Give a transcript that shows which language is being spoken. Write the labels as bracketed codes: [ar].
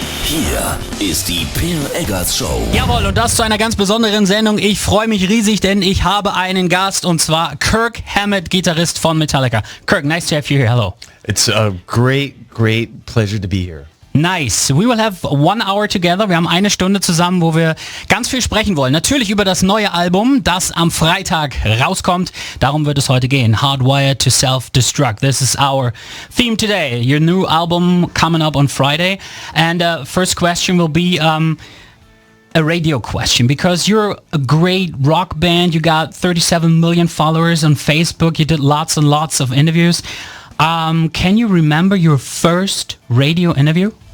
[de] Hier ist die Per Eggers Show. Jawohl, und das zu einer ganz besonderen Sendung. Ich freue mich riesig, denn ich habe einen Gast, und zwar Kirk Hammett, Gitarrist von Metallica. [en] Kirk, nice to have you here. Hello. It's a great pleasure to be here. Nice. We will have 1 hour together. [de] Wir haben eine Stunde zusammen, wo wir ganz viel sprechen wollen. Natürlich über das neue Album, das am Freitag rauskommt. Darum wird es heute gehen. [en] Hardwired to Self-Destruct. This is our theme today. Your new album coming up on Friday. And first question will be a radio question, because you're a great rock band. You got 37 million followers on Facebook. You did lots and lots of interviews. Can you remember your first radio interview?